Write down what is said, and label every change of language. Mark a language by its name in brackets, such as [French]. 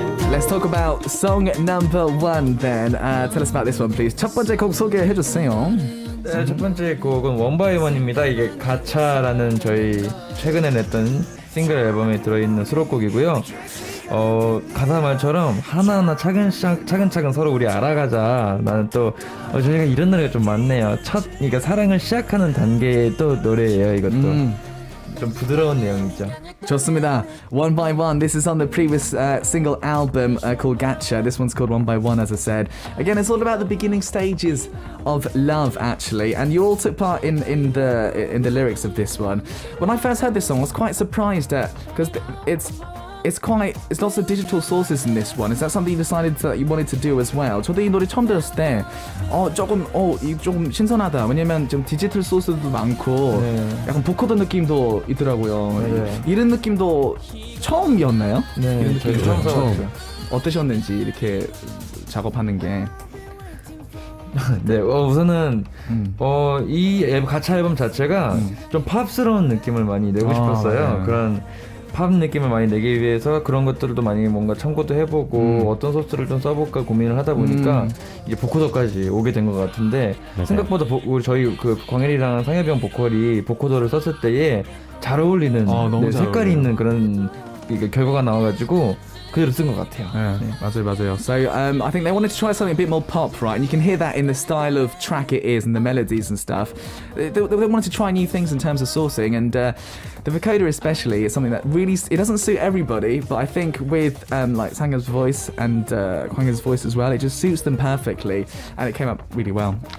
[English] Let's talk about song number 1 then. Tell us about this one, please. [Korean] 첫 번째 곡 소개해 주세요. 네, 첫 번째 곡은 원바이원입니다. 이게 가차라는 저희 최근에 냈던 싱글 앨범에 들어있는 수록곡이고요. 가사 말처럼 하나하나 차근차근 서로 우리 알아가자. 나는 또 저희가 이런 노래가 좀 많네요. 그러니까 사랑을 시작하는 단계의 또 노래예요. 이것도 좀 부드러운 내용이죠. 좋습니다. One by One. [English] This is on the previous single album called Gacha. This one's called One by One, as I said. Again, it's all about the beginning stages of love, actually. And you all took part in the lyrics of this one. When I first heard this song, I was quite surprised at because it's lots of digital sources in this one. Is that something you decided that you wanted to do as well? [Korean] 저도 이 노래 처음 들었을 때 조금 신선하다. 왜냐면 좀 디지털 소스도 많고 약간 보코더 느낌도 있더라고요. 이런 느낌도 처음이었나요? 네, 이런 저희 느낌도 처음. 어떠셨는지 이렇게 작업하는 게. 네, 우선은 이 가차 앨범 자체가 좀 팝스러운 느낌을 많이 내고 싶었어요. 그런 팝 느낌을 많이 내기 위해서 그런 것들도 많이 뭔가 참고도 해보고 어떤 소스를 좀 써볼까 고민을 하다 보니까 이제 보코더까지 오게 된 것 같은데 생각보다 우리 저희 그 광일이랑 상엽이 형 보컬이 보코더를 썼을 때에 잘 어울리는 너무 잘 색깔이 어울려요. 있는 그런 결과가 나와가지고 그대로 쓴 것 같아요. 맞아요. [English] So I think they wanted to try something a bit more pop, right? And you can hear that in the style of track it is and the melodies and stuff. They wanted to try new things in terms of sourcing, and the vocoder especially is something that really it doesn't suit everybody, but I think with like Sanga's voice and Kwang's voice as well, it just suits them perfectly, and it came up really well.